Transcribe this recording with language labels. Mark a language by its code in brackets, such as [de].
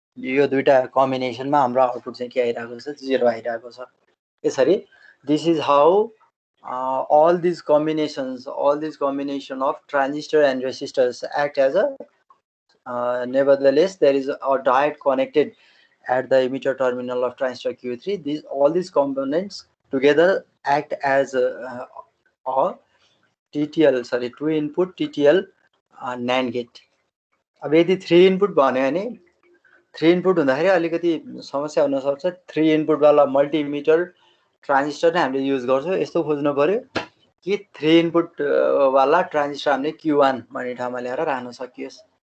[ne] यो दुईटा कम्बिनेसनमा हाम्रो आउटपुट चाहिँ के आइरहेको छ, 0 आइरहेको छ। [en] यसरी this is how all these combination of transistor and resistors act as a nevertheless there is a diode connected at the emitter terminal of transistor Q3. All these components together act as a TTL, sorry, 2 input TTL NAND gate. [ne] अब यदि 3 input भन्यो भने 3 input हुँदाखेरि अलिकति समस्या हुन सक्छ। 3 input वाला मल्टिमिटर ट्रान्जिस्टर नै हामीले युज गर्छौँ। यस्तो खोज्नु पर्यो कि 3 इनपुट वाला ट्रान्जिस्टर हामीले Q1 भन्ने ठाउँमा ल्याएर राख्न सकियोस्।